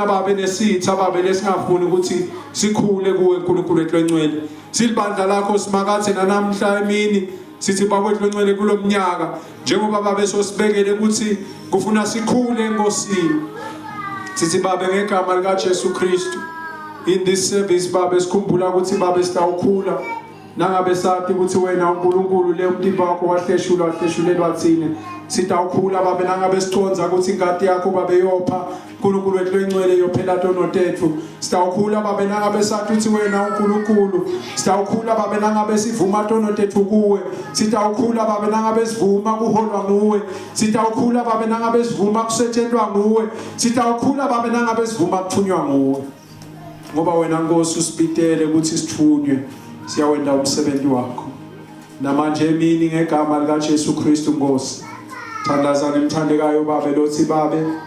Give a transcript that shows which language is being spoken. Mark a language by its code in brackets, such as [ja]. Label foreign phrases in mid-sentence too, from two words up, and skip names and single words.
[ss] babe nesitha babe lesingafuni ukuthi sikhule kuwe uNkulunkulu wethu engcwele silibandla lakho simakathe nanamhla emini sithi babethu engcwele kulomnyaka njengoba babe sosibekele ukuthi kufuna sikhule enkosini sithi babe ngegama likaJesu Kristu [en] in this service [ss] babe sikhumbula ukuthi babe sitawukhula nangabe sathi ukuthi wena uNkulunkulu le umtimba wakho wahleshulelwa thina sitawukhula babe nangabe siconza ukuthi ingadi yakho babe yopha uNkulunkulu wethu lengcwele yophela tonotethu sitawukhula babe nangabe sathi uthi wena uNkulunkulu sitawukhula babe nangabe sivuma tonotethu kuwe sitawukhula babe nangabe sivuma kuholwa nguwe sitawukhula babe nangabe sivuma kusetshenzwa nguwe sitawukhula babe nangabe sivuma kuthunywa nguwe ngoba wena Nkosi usibitele ukuthi sithunywe siyawenda umsebenzi wakho namanje emini ngegama lika Jesu Kristu Nkosi thandaza nemthandekayo babe lothi babe